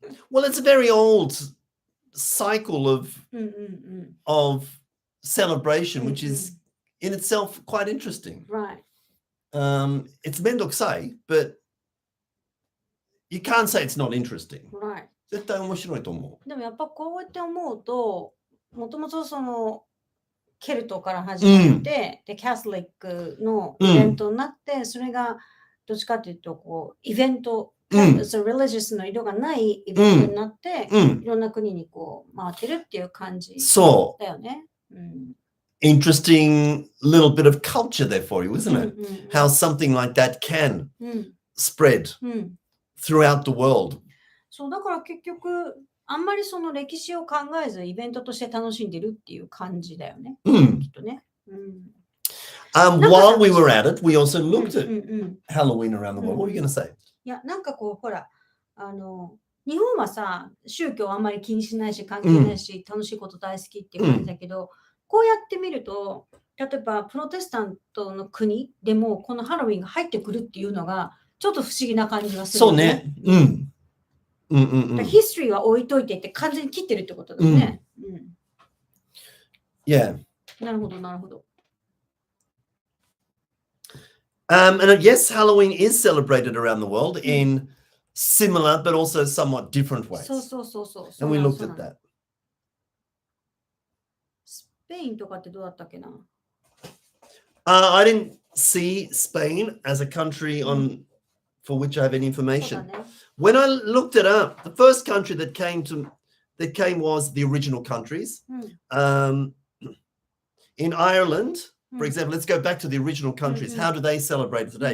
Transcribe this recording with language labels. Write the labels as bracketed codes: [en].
[en] Well, it's a very old cycle of celebration, which is in itself quite interesting. Right. It's [ja] めんどくさい, [en] but you can't say it's not interesting. Right. [ja] 絶対面白いと思う。でもやっぱこうやって思うと、もともとそのケルトから始まって、でキャスリックのイベントになって、それがどっちかというとこうイベント、religious の色がないイベントになって、いろんな国にこう回ってるっていう感じだよね。 [en] Interesting little bit of culture there for you, isn't it? How something like that can spread throughout the world. [ja] そうだから結局あんまりその歴史を考えずイベントとして楽しんでるっていう感じだよね。きっとね。 [en] While we were at it, we also looked at Halloween around the world. What were you going to say? [ja] いや、なんかこう、ほら、日本はさ、宗教あんまり気にしないし、関係ないし、楽しいこと大好きっていう感じだけど、こうやってみると、例えばプロテスタントの国でもこのハロウィンが入ってくるっていうのが、ちょっと不思議な感じがする、そうね。ヒストリーは置いといてって完全に切ってるってことだよね。 [en] Yeah. [ja] なるほど、なるほど。 [en] And yes, Halloween is celebrated around the world in similar but also somewhat different ways. [ja] そう。 [en] And we looked at that. [ja] スペインとかってどうだったっけな? [en] I didn't see Spain as a country for which I have any information. When I looked it up, the first country that came was the original countries. In Ireland, for example, let's go back to the original countries. How do they celebrate it today?